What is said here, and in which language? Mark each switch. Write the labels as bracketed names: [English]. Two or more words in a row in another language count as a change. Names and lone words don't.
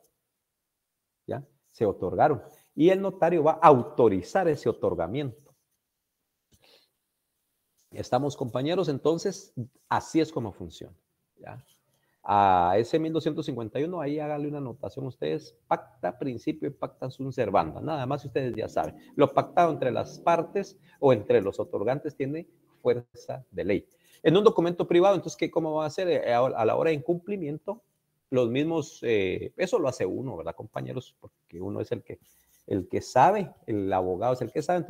[Spanish] ¿Ya? Se otorgaron. Y el notario va a autorizar ese otorgamiento. ¿Estamos, compañeros? Entonces, así es como funciona. ¿Ya? A ese 1251, ahí háganle una anotación ustedes, pacta principio y [Latin] pacta sunt servanda. [Spanish] Nada más ustedes ya saben. Lo pactado entre las partes o entre los otorgantes tiene fuerza de ley. En un documento privado, entonces, ¿cómo va a ser? A la hora de incumplimiento, los mismos, eso lo hace uno, ¿verdad, compañeros? Porque uno es el que sabe, el abogado es el que sabe.